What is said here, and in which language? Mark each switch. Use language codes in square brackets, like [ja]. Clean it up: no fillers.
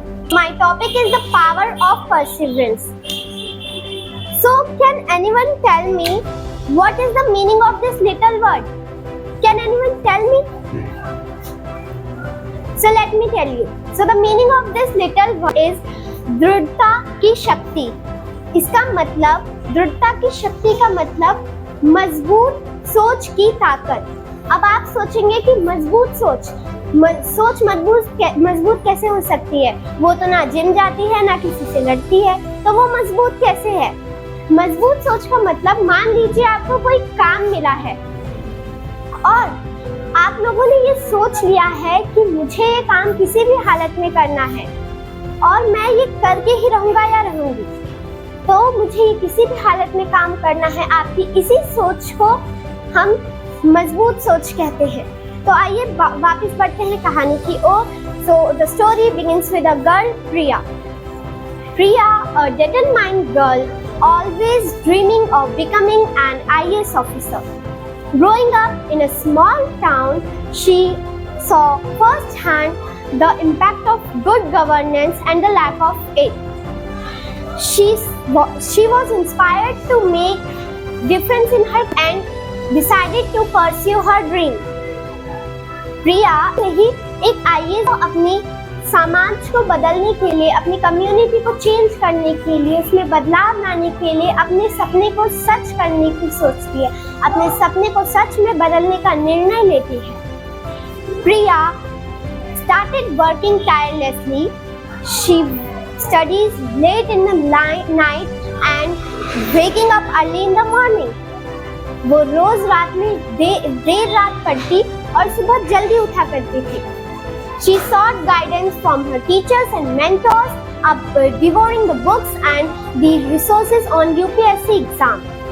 [en] My topic is the power of perseverance. So, can anyone tell me what is the meaning of this little word? Can anyone tell me? So, let me tell you. So, the meaning of this little word is [hi] दृढ़ता की शक्ति। इसका मतलब, दृढ़ता की शक्ति का मतलब मजबूत सोच की ताकत। अब आप सोचेंगे कि मजबूत सोच मजबूत कैसे हो सकती है? वो तो ना जिम जाती है, ना किसी से लड़ती है, तो वो मजबूत कैसे है? मजबूत सोच का मतलब, मान लीजिए आपको कोई काम मिला है और आप लोगों ने ये सोच लिया है कि मुझे ये काम किसी भी हालत में करना है और मैं ये करके ही रहूंगा या रहूंगी, तो मुझे ये किसी भी हालत में काम करना है। आपकी इसी सोच को हम मजबूत सोच कहते हैं। तो आइए वापस बढ़ते हैं कहानी की ओर। [en] So the story begins with a girl, Priya. Priya, a determined girl, always dreaming of becoming an IAS officer. Growing up in a small town, she saw firsthand the impact of good governance and the lack of it. She was inspired to make difference in her and decided to pursue her dream. [hi] प्रिया ही एक IAS को अपनी समाज को बदलने के लिए, अपनी community को चेंज करने के लिए, उसमें बदलाव लाने के लिए अपने सपने को सच करने की सोचती है, अपने सपने को सच में बदलने का निर्णय लेती है। [en] Priya started working tirelessly. She studies late in the night and waking up early in the morning. [hi] वो रोज रात में देर रात पढ़ती और सुबह जल्दी उठा करती थी। [en] She sought guidance from her teachers and mentors, devouring the books and the resources on UPSC exam.